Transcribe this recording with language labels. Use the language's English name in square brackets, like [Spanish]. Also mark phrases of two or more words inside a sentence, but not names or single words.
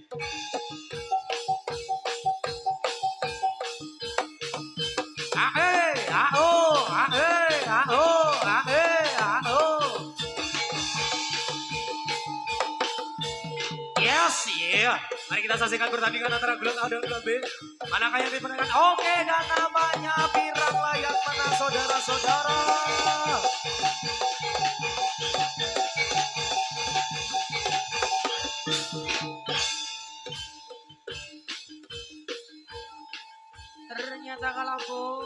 [English] Ae, ao, ae, ao, ae, ao. Yes, yeah. [Indonesian] Mari kita saksikan pertandingan antara Grup A dan Grup B. Manakah yang dimenangkan? Oke, dan namanya Pirang layak menang saudara-saudara. Ternyata kalah, Bu.